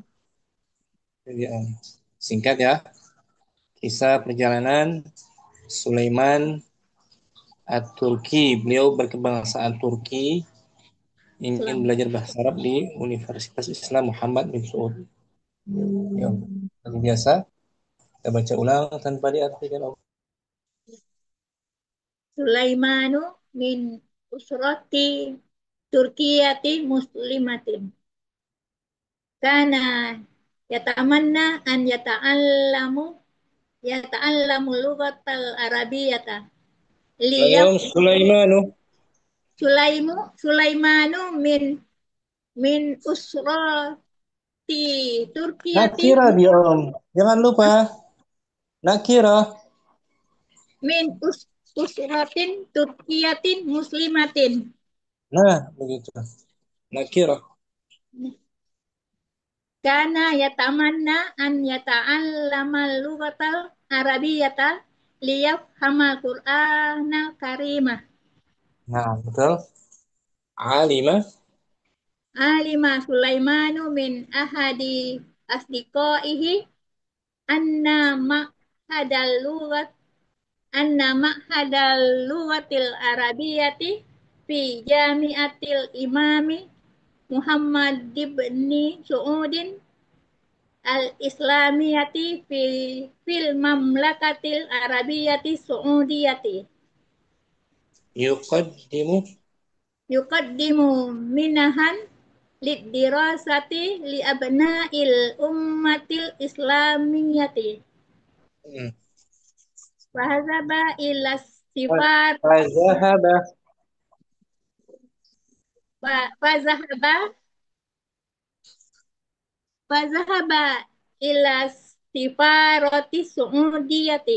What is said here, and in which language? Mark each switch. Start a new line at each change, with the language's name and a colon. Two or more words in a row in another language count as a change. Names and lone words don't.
Indonesian: Jadi, singkat ya, kisah perjalanan Sulaiman At-Turki. Beliau berkebangsaan Turki, ingin Islam. belajar bahasa Arab di Universitas Islam Muhammad bin Saud. Ya, seperti biasa, kita baca ulang tanpa diartikan.
Arabic: سليمان من أسرة تركية مسلمة. كان يتمنى أن يتعلم اللغة العربية. ليف Ulang, Sulaimanu. سليمان من أسرة تركية
Indonesian: Nakira dia Om. Jangan lupa. Nakira.
Arabic: من أسرة تركية مسلمة.
Indonesian: Nah, begitu. Nakira.
Arabic: كان يتمنى أن يتعلم اللغة العربية ليفهم القرآن الكريم.
Indonesian: Nah, betul.
Arabic: Alima. علم سليمان من أحد أصدقائه أن معهد اللغة أن معهد اللغة العربية في جامعة الإمام محمد بن سعود الإسلامية في المملكة العربية السعودية Yuqaddimu. يقدم منحا للدراسة لأبناء الأمة الإسلامية Hmm. فذهب إلى سفار Fazahaba. فذهب فذهب إلى سفارة السعودية